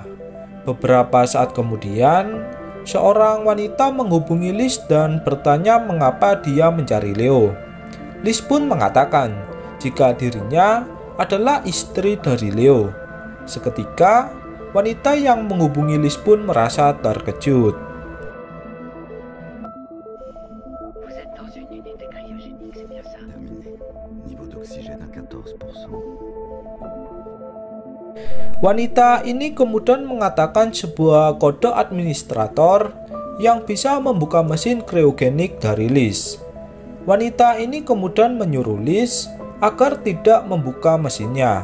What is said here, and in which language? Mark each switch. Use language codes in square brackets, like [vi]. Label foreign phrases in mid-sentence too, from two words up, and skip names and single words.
[id] Beberapa saat kemudian, seorang wanita menghubungi Liz dan bertanya mengapa dia mencari Leo. Liz pun mengatakan jika dirinya adalah istri dari Leo. Seketika, wanita yang menghubungi Liz pun merasa terkejut. [fr] Vous êtes dans une unité cryogénique, c'est bien ça? Terminé. Niveau d'oxygène à 14%. [id] Wanita ini kemudian mengatakan sebuah kode administrator yang bisa membuka mesin kriogenik dari Liz. Wanita ini kemudian menyuruh Liz agar tidak membuka mesinnya.